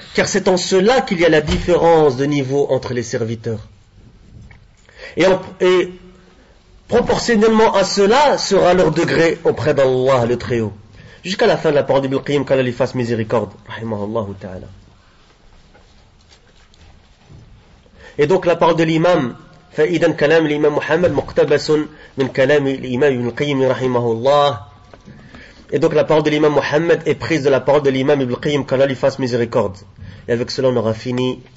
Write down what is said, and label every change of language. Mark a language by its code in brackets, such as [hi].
[fr] Car c'est en cela qu'il y a la différence de niveau entre les serviteurs. Et proportionnellement à cela sera leur degré auprès d'Allah le Très-Haut. Jusqu'à la fin de la parole d'Ibn al-Qayyim, qu'Allah lui fasse miséricorde. [ar] Rahimahullah ta'ala. [fr] Et donc la parole de l'imam, [ar] فإذا كلام الإمام محمد مقتبس من كلام الإمام ابن القيم رحمه الله. [fr] Et donc la parole de l'imam Mohammed est prise de la parole de l'imam Ibn al-Qayyim, qu'Allah lui fasse miséricorde. Et avec cela on aura fini.